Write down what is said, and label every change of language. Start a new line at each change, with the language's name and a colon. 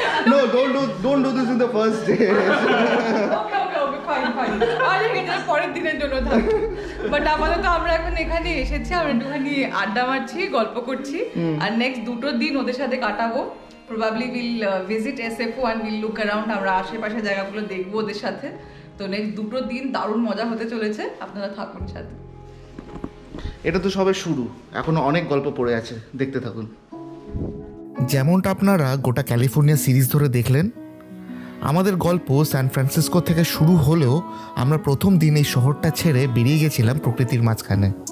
English: No, don't do this in the first day. Okay, fine.
Bangla: আরে এটা পরের দিনের জন্য থাক। বাট আপাতত আমরা এখন এখানে এসেছি, আমরা একটুখানি আড্ডা মারছি, গল্প করছি, আর নেক্সট দুটো দিন ওদের সাথে কাটাবো।
English: Probably we'll visit SFO and we'll look around.
Bangla: আমরা আশেপাশে জায়গাগুলো দেখবো ওদের সাথে। তো নেক্সট দুটো দিন দারুণ মজা হতে চলেছে, আপনারা থাকুন সাথে। এটা তো সবে শুরু, এখনো অনেক গল্প পড়ে আছে, দেখতে থাকুন। যেমনটা আপনারা গোটা ক্যালিফোর্নিয়া সিরিজ ধরে দেখলেন, আমাদের গল্প সান ফ্রান্সিসকো থেকে শুরু হলেও আমরা প্রথম দিন এই শহরটা ছেড়ে বেরিয়ে গেছিলাম প্রকৃতির মাঝখানে।